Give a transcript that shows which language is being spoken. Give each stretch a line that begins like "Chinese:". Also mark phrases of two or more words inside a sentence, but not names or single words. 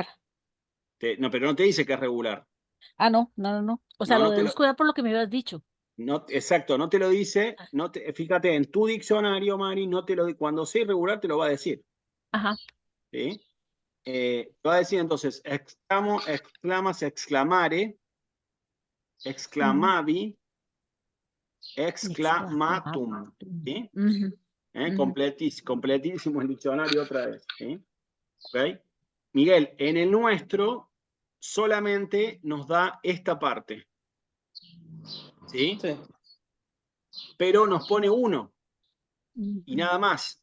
Spanish: No, pero no te dice que es regular. No. O sea, lo no deduzco ya por lo que me habías dicho. No, exacto, no te lo dice, fíjate, en tu diccionario, Mari, cuando sea irregular te lo va a decir. Ajá. ¿Sí? Te va a decir entonces,
Latin: exclamo, exclamas, exclamare, exclamavi, exclamatum.
Spanish: ¿Sí? Completísimo el diccionario otra vez. ¿Sí? ¿Okay? Miguel, en el nuestro solamente nos da esta parte. ¿Sí? Sí. Pero nos pone 1 y nada más.